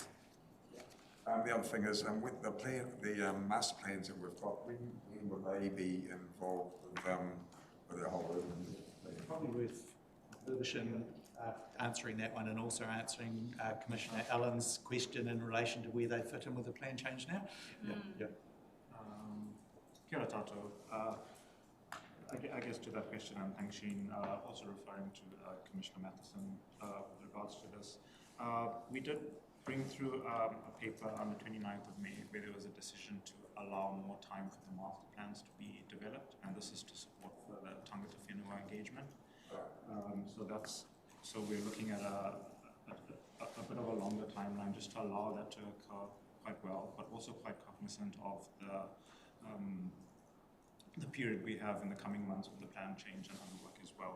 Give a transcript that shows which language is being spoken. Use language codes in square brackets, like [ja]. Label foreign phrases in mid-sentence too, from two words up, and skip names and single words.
[en] The other thing is, with the plan, the master plans that we've got, when will they be involved with our whole urban plan? Probably worth Vivian answering that one, and also answering Commissioner Allen's question in relation to where they fit in with the plan change now. [mi] Kia ora tātou. [en] I guess to that question, and thanks Shane, also referring to Commissioner Matheson with regards to this. We did bring through a paper on the 29th of May where there was a decision to allow more time for the master plans to be developed, and this is to support further [mi] tangata whenua [en] engagement. So we're looking at a bit of a longer timeline just to allow that to occur quite well, but also quite cognizant of the period we have in the coming months with the plan change and other work as well.